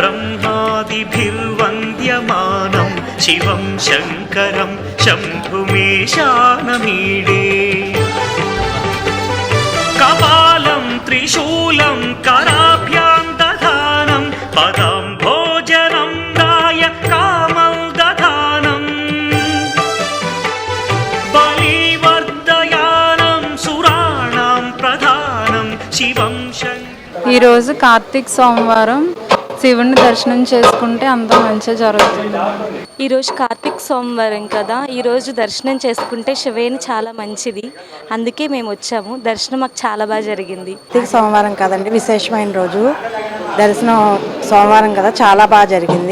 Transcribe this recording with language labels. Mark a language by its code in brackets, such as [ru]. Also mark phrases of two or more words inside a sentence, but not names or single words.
[sa] ब्रह्मादिभिर्वन्द्यमानं शिवं शङ्करं शम्भुमीशानमीडे कपालं त्रिशूलं कराभ्यां दधानं पदाम्भोजनं राय कामं दधानं बलिवर्धयानं सुराणां प्रधानं शिवं शङ्करं। [te] ఈ రోజు కార్తీక సోమవారం శివుని దర్శనం చేసుకుంటే అంతా మంచిగా జరుగుతుంది. ఈరోజు కార్తీక సోమవారం కదా, ఈరోజు దర్శనం చేసుకుంటే శివేని చాలా మంచిది, అందుకే మేము వచ్చాము. దర్శనం మాకు చాలా బాగా జరిగింది. కార్తీక సోమవారం కదండి, విశేషమైన రోజు. దర్శనం సోమవారం కదా, చాలా బాగా జరిగింది.